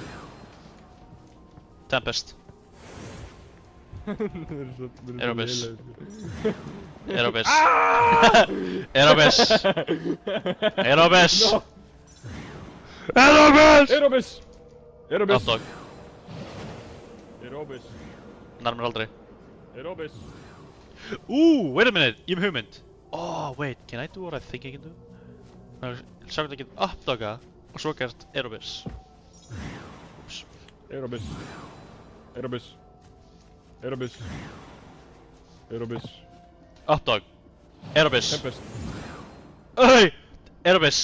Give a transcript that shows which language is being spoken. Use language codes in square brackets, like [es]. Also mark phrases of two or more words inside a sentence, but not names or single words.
[is] Tempest. Er á viss? Er á viss? Er á viss? Er á viss? No. Er á viss? Er á viss! Er á viss! Updog. Er á viss! Nærmur aldrei. Er á viss! [en] Wait a minute. [is] Ég er með hugmynd. [en] Oh, wait. Can I do what I think I can do? [is] Sjá hvernig ég get updoga og svo gert er á viss. Úps. Er á viss! Er á viss! Er á viss! Er á viss! Updog. Er á viss. Tempest! Hey! Erebus!